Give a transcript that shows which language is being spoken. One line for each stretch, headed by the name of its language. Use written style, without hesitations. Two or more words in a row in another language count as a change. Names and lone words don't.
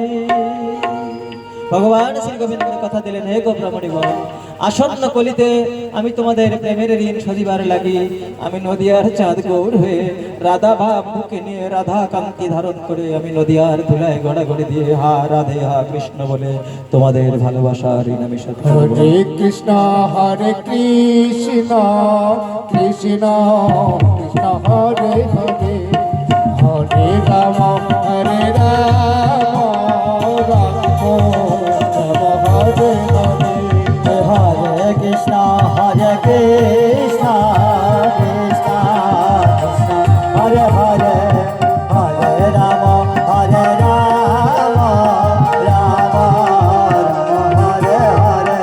Bangla: ভগবান শ্রী গোবিন্দের কথা দিলেন হে গোবরামণিগণ আসন্ন কলিতে আমি তোমাদের প্রেমের ঋণ শোধিবার লাগি আমি নদিয়ার চাঁদ গৌর হয়ে রাধা ভাব বুকে নিয়ে রাধা কান্তি ধারণ করে আমি নদিয়ার ধুলায় গড়াগড়ি দিয়ে হা রাধে হা কৃষ্ণ বলে তোমাদের ভালোবাসার ঋণ আমি শোধ করব। হরে কৃষ্ণ কৃষ্ণ কৃষ্ণ হরে হরে হরে রাম হরে রাম হরে হরে হরে কৃষ্ণ কৃষ্ণ কৃষ্ণ হরে হরে হরে রাম রাম রাম হরে হরে